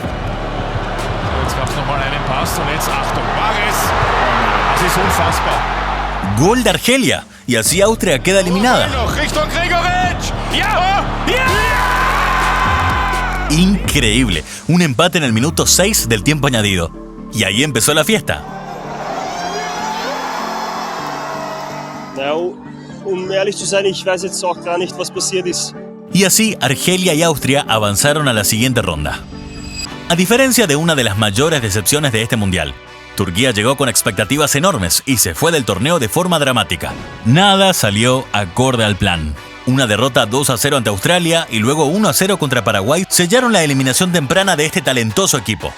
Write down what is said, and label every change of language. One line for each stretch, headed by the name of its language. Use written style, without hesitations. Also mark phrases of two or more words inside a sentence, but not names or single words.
Spanish: Gol de Argelia, y así Austria queda eliminada. Increíble, un empate en el minuto 6 del tiempo añadido. Y ahí empezó la fiesta.
German: Ehrlich zu sein, ich weiß jetzt auch gar nicht, was passiert ist.
Spanish: Y así Argelia y Austria avanzaron a la siguiente ronda. A diferencia de una de las mayores decepciones de este mundial, Turquía llegó con expectativas enormes y se fue del torneo de forma dramática. Nada salió acorde al plan. Una derrota 2-0 ante Australia y luego 1-0 contra Paraguay sellaron la eliminación temprana de este talentoso equipo.